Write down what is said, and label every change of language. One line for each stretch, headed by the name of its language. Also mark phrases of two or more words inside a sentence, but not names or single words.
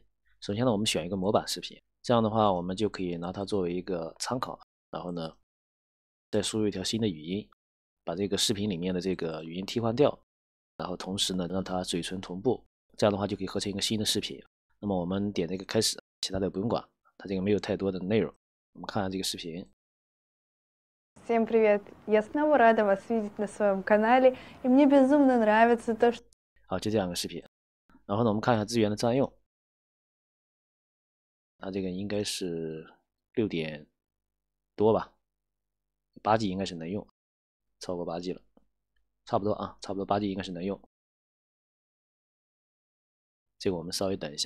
Chinese: 首先呢，我们选一个模板视频，这样的话我们就可以拿它作为一个参考，然后呢再输入一条新的语音，把这个视频里面的这个语音替换掉，然后同时呢让它嘴唇同步，这样的话就可以合成一个新的视频。那么我们点这个开始，其他的不用管，它这个没有太多的内容。我们看下这个视频。
Russian: Всем привет! Я снова рада вас видеть на своем канале, и мне безумно нравится то, что...
Chinese: 好，就这样一个视频。然后呢，我们看一下资源的占用，它这个应该是6点多吧，8G 应该是能用，超过8G 了，差不多啊，差不多8G 应该是能用。这个我们稍微等一下。